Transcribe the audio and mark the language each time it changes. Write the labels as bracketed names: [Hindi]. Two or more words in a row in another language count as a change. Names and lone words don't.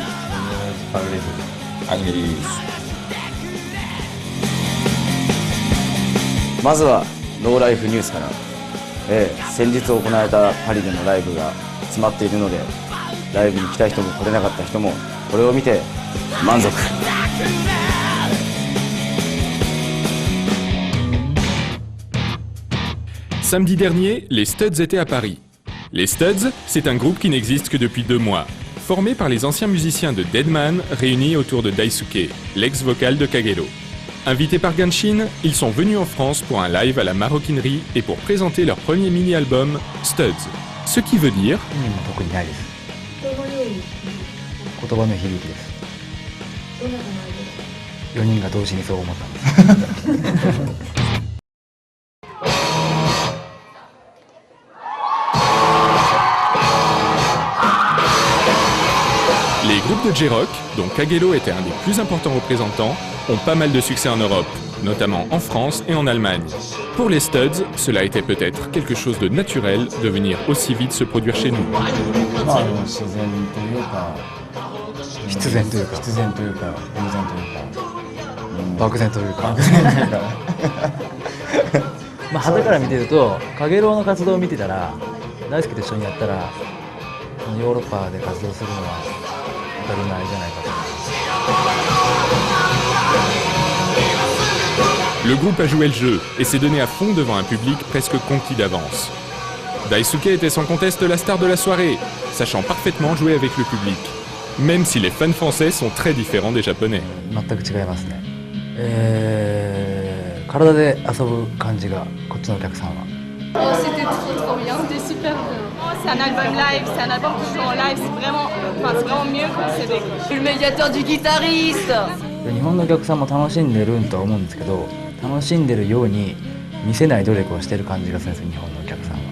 [Japanese] パグレス、アニメリリース。まずはノーライフニュースから。先日行われたパリでのライブが詰まっているので、ライブに来た人も来れなかった人もこれを見て満足。 [French] Samedi dernier, les Studs étaient à Paris. Les Studs, c'est un groupe qui n'existe que depuis 2 mois, formé par les anciens musiciens de Deadman réunis autour de Daisuke, l'ex-vocal de Kagero. Invités par Ganshin, ils sont venus en France pour un live à la maroquinerie et pour présenter leur premier mini-album, Studs. Ce qui veut dire... [Japanese] 特にないです。言葉の響きです。4人が同時にそう思ったんです。 [French] Les groupes de J-Rock, dont Kagero était un des plus importants représentants, ont pas mal de succès en Europe, notamment en France et en Allemagne. Pour les Studs, cela était peut-être quelque chose de naturel de venir aussi vite se produire chez nous. [Japanese] 必然というか偶然というか漠然というかまあ旗から見てるとカゲロウの活動を見てたら大輔と一緒にやったらヨーロッパで活動するのは当たり前じゃないかと。 [French] Le groupe a joué le jeu et s'est donné à fond devant un public presque conquis d'avance. Daisuke était sans conteste la star de la soirée, sachant parfaitement jouer avec le public, même si les fans français sont très différents des japonais. [Japanese] 全く違いますね。体で遊ぶ感じがこっちのお客さんは。 [French] Oh, c'était trop bien, c'était super bien. C'est un album live, c'est un album qui joue en live, c'est vraiment mieux que le CD. Je suis le médiateur du guitariste. [Japanese] 日本のお客さんも楽しんでるんとは思うんですけど、楽しんでるように見せない努力をしてる感じがするんですよ、日本のお客さんは。